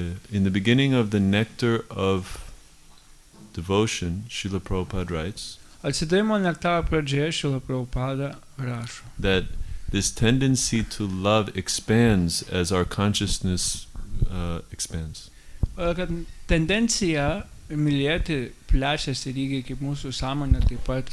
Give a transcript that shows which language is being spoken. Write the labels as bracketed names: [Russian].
[English] In the beginning of the nectar of devotion, Srila Prabhupada writes [Lithuanian] Atsidavimo nektaro pradžioje Srila Prabhupada rašo, [English] that this tendency to love expands as our consciousness expands. [Lithuanian] Kad tendencija mylėti plečiasi lygiai kaip mūsų sąmonė taip pat.